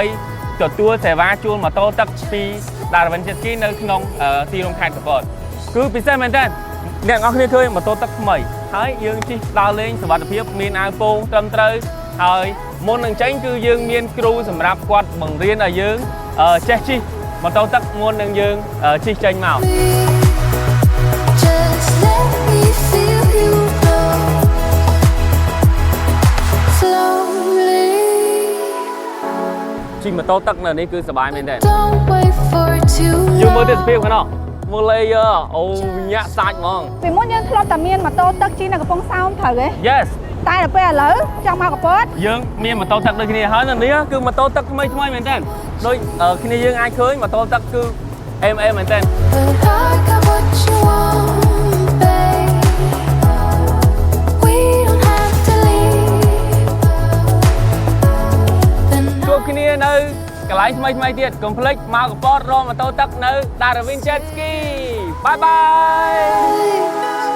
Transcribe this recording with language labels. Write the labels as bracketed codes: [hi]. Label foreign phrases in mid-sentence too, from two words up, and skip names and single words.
[km] ទទួលសេវាជួលម៉ូតូទឹកពី Darwin Jet Ski នៅក្នុងទីរួមខេត្តកំពតគឺពិសេសមែនតើអ្នកទាំងអស់គ្នាឃើញម៉ូតូទឹកថ្មីហើយយើងជិះដើរលេងសុវត្ថិភាពមានអាវពោងត្រឹមត្រូវហើយមុននឹងចេញគឺយើងមានគ្រូសម្រាប់គាត់បង្រៀនឲ្យយើងចេះជិះម៉ូតូទឹកមុននឹងយើងជិះចេញមក [en] Just let me feel you grow slowly. [km] ជិះម៉ូតូទឹកនៅនេះគឺសប្បាយមែនទេ [en] Don't wait for too [km] យើងមើលទេស [en] long. [km] ភាពហ្នឹងមើលលេយអូញាក់សាច់ហ្មង ពីមុនយើងធ្លាប់តែមានម៉ូតូទឹកជិះនៅកំពង់សោមត្រូវទេ Yes តែដល់ពេលឥឡូវចង់មកកំពត យើងមានម៉ូតូទឹកដូចគ្នាហើយនៅនេះគឺម៉ូតូទឹកថ្មីមែនតើដូចគ្នាយើងអាចឃើញម៉ូតូទឹកគឺអេមមែនតើ [en] But I got what you want, babe. We don't have to leave. Then [km] ជួបគ្នានៅកន្លែងថ្មីទៀតកុំភ្លេចមកកំពតរកម៉ូតូទឹកនៅ Darwin Jet Ski [en] Bye bye